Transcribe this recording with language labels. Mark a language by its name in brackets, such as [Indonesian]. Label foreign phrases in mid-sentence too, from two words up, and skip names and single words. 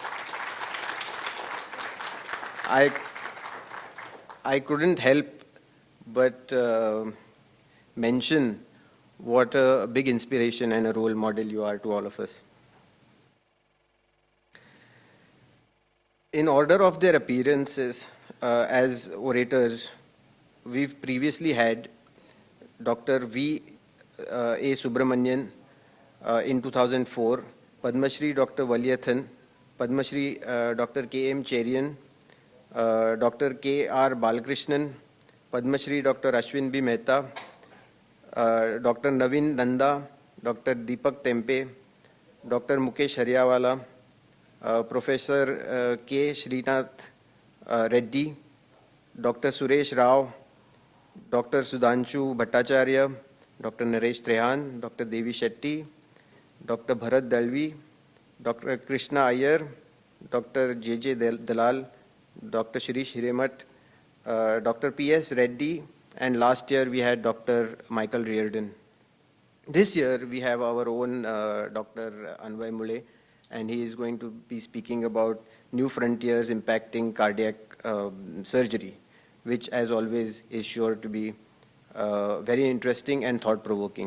[English] I couldn't help but mention what a big inspiration and a role model you are to all of us. In order of their appearances as orators, we've previously had Dr. V. A. Subramanian in 2004, Padma Shri Dr. Valiyathan, Padma Shri Dr. K. M. Cherian, Dr. K. R. Balakrishnan, Padma Shri Dr. Ashwin B. Mehta, Dr. Navin Nanda, Dr. Deepak Tempe, Dr. Mukesh Haryawala, Professor K. Srinath Reddy, Dr. Suresh Rao, Dr. Sudhanshu Bhattacharya, Dr. Naresh Trehan, Dr. Devi Shetty, Dr. Bharat Dalvi, Dr. Krishna Iyer, Dr. J.J. Dalal, Dr. Shirish Hiremat, Dr. P.S. Reddy, and last year we had Dr. Michael Reardon. This year we have our own Dr. Anway Muley, and he is going to be speaking about new frontiers impacting cardiac surgery, which as always is sure to be very interesting and thought-provoking.